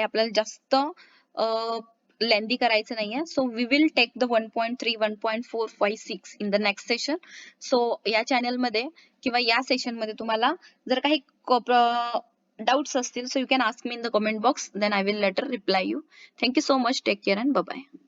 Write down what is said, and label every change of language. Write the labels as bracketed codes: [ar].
[mr] आपल्याला जास्त लेंदी करायचं नाहीये. [en] So we will take the 1.3, 1.4, 5, 6 in the next session. [mr] So या चॅनल मध्ये किंवा या सेशन मध्ये तुम्हाला जर काही डाउट्स असतील, [en] So you can ask me in the comment box, then I will later reply you. Thank you so much. Take care and bye bye.